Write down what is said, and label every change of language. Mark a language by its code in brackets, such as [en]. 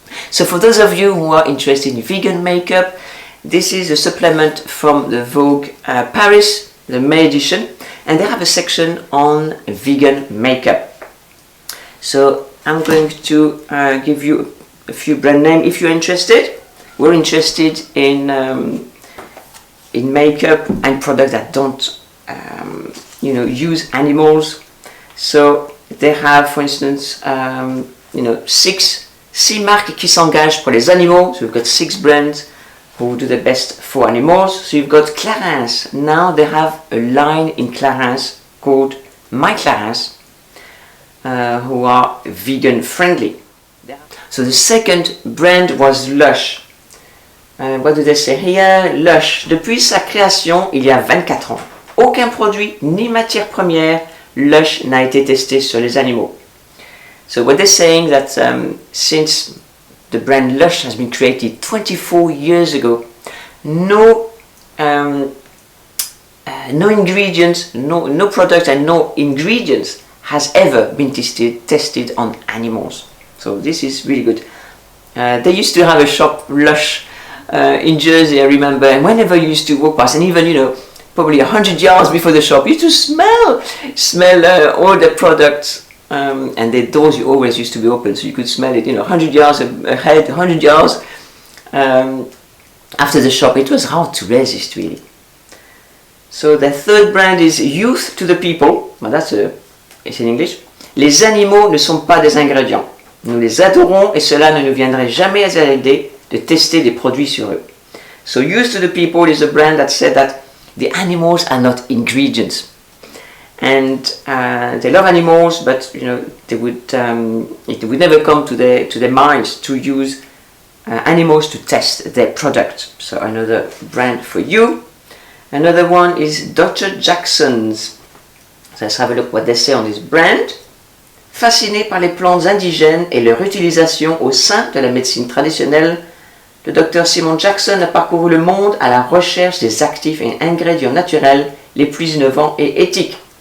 [en] So for those of you who are interested in vegan makeup, this is a supplement from the Vogue Paris, the May edition, and they have a section on vegan makeup. So I'm going to give you a few brand names if you're interested. we're interested in makeup and products that don't use animals. So they have, for instance, [fr] six marques qui s'engagent pour les animaux. [en] So we've got 6 brands who do the best for animals. So you've got Clarins. Now they have a line in Clarins called My Clarins, who are vegan friendly. So the second brand was Lush. What do they say here? Lush. [fr] Depuis sa création, il y a 24 ans, aucun produit ni matière première Lush n'a été testé sur les animaux. [en] So what they're saying that since the brand Lush has been created 24 years ago, no ingredients, no product and no ingredients has ever been tested on animals. So this is really good. They used to have a shop, Lush, in Jersey, I remember, and whenever you used to walk past, and even probably 100 yards before the shop, you used to smell all the products, and the doors you always used to be open, so you could smell it. 100 yards ahead, 100 yards after the shop. It was hard to resist, really. So the third brand is Youth to the People. Well, it's in English. [fr] Les animaux ne sont pas des ingrédients. Nous les adorons et cela ne nous viendrait jamais à l'idée de tester des produits sur eux. [en] So Youth to the People is a brand that said that the animals are not ingredients, and they love animals, but it would never come to their minds to use animals to test their product. So another brand for you. Another one is Dr. Jackson's. So let's have a look what they say on this brand. [fr] Fasciné par les plantes indigènes et leur utilisation au sein de la médecine traditionnelle, le Dr Simon Jackson a parcouru le monde à la recherche des actifs et ingrédients naturels les plus innovants et éthiques.